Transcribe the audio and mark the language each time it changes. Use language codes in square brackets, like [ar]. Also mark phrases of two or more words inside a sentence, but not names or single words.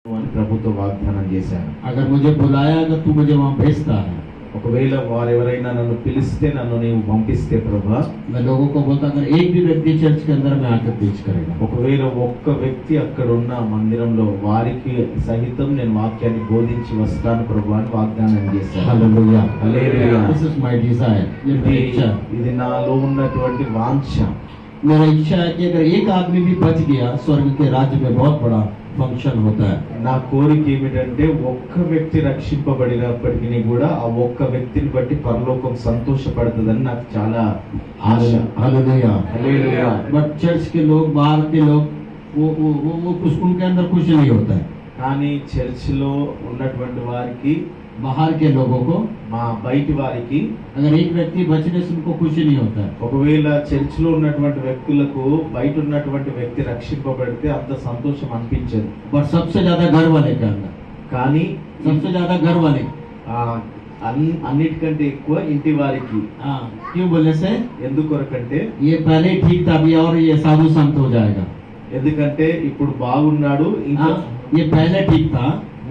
[te] అని ప్రభుతో వాగ్దానం చేశాను. [hi] अगर मुझे बुलाया, अगर तू मुझे वहाँ भेजता है, [te] ఒకవేళ వారెవరైనా నన్ను పిలిస్తే, నన్ను నీవు పంపిస్తే ప్రభా, [hi] मैं लोगों को बोलता अगर एक भी व्यक्ति चर्च के अंदर में आकर प्रीच करेगा, [te] ఒకవేళ ఒక్క వ్యక్తి అక్కడ ఉన్న మందిరంలో వారికి సహితం నేను వాక్యాన్ని బోధించి వస్తాను ప్రభా అని వాగ్దానం చేశాను. [hi] हालेलुया, [te] హల్లెలూయా. [en] this is my desire, [hi] ये मेरी इच्छा है। [te] ఇది నాలో ఉన్నటువంటి వాంఛ. [hi] मेरा इच्छा है कि अगर एक आदमी भी बच गया, स्वर्ग के राज्य में बहुत बड़ा फंक्शन होता है। [te] నా కోరిక ఏమిటంటే ఒక్క వ్యక్తి రక్షింపబడినప్పటికీ కూడా ఆ ఒక్క వ్యక్తిని బట్టి పరలోకం సంతోషపడుతుందని నాకు చాలా ఆశ. [hi] हालेलुया, [te] హల్లెలూయా. [hi] बट चर्च के लोग, बाहर के लोग, वो कुछ उनके अंदर कुछ नहीं होता है। [te] కానీ చర్చిలో ఉన్నటువంటి వారికి, [hi] बाहर के लोगों को, [te] మా బయటి వారికి, [hi] अगर एक व्यक्ति बचने से उनको कुछ नहीं होता है। [te] ఒకవేళ చర్చిలో ఉన్నటువంటి వ్యక్తులకు బయట ఉన్నటువంటి వ్యక్తి రక్షింపబడితే అంత సంతోషం అనిపించదు. [hi] बट सबसे ज्यादा घर वाले के अंदर, [te] కానీ [hi] सबसे ज्यादा घर वाले, [te] అన్నిటికంటే ఎక్కువ ఇంటి వారికి. [hi] हाँ, क्यों बोलने से, [te] ఎందుకొరకంటే [hi] ये पहले ठीक था, अभी और ये साधु संत हो जाएगा। [te] ఎందుకంటే ఇప్పుడు బాగున్నాడు, ఇంకా [hi] हाँ, ये पहले ठीक था,